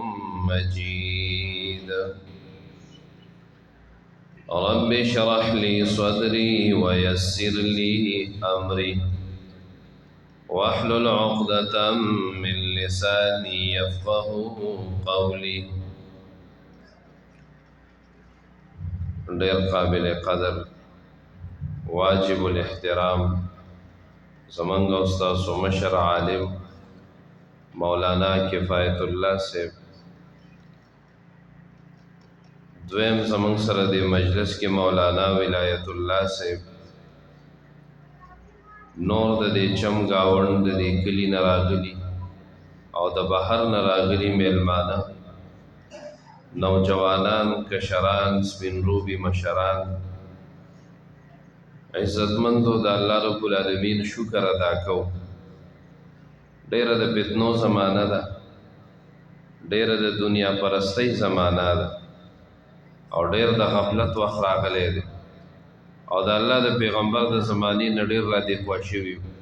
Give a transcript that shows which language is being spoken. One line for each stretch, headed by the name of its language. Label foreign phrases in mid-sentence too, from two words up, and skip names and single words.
Arabic: مجيد رب اشرح لي صدري ويسر لي أمري واحلل عقدة من لساني يفقه قولي
Pashto: ډیر قابل قدر واجب الاحترام زمانگا استاذ و مشر عالم مولانا کفایت اللہ سے دویم زمان سره دی مجلس کی مولانا ولایت اللہ سے نور د دې چم گاوند د دې کلی نراغلی او د بحر نراغلی میلمانه نوجوانان کشران سپین روبی مشران عزتمندو د الله رب العالمین شکر ادا کو ډیره د فتنو زمانہ ده ډیره د دنیا پرستی زمانہ ده او ډیر د غفلت وخت راغلی دی او د الله د پیغمبر د زمانی نه ډیر را دی خوا شوي